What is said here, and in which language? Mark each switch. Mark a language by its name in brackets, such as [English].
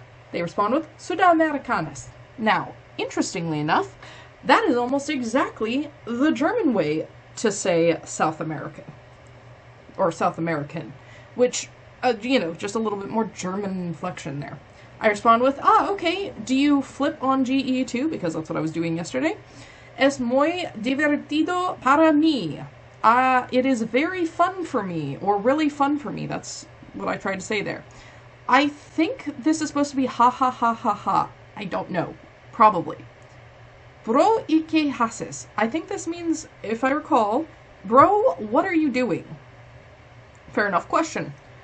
[English] They respond with, Sudamericanos. Now, interestingly enough, that is almost exactly the German way to say South America. Or South American. Which, just a little bit more German inflection there. I respond with, okay, do you flip on GE too? Because that's what I was doing yesterday. [Spanish] Es muy divertido para mí. [English] It is very fun for me, or really fun for me. That's what I tried to say there. I think this is supposed to be ha ha ha ha ha. I don't know. Probably. Bro, [Spanish] ¿y qué haces? [English] I think this means, if I recall, bro, what are you doing? Fair enough question.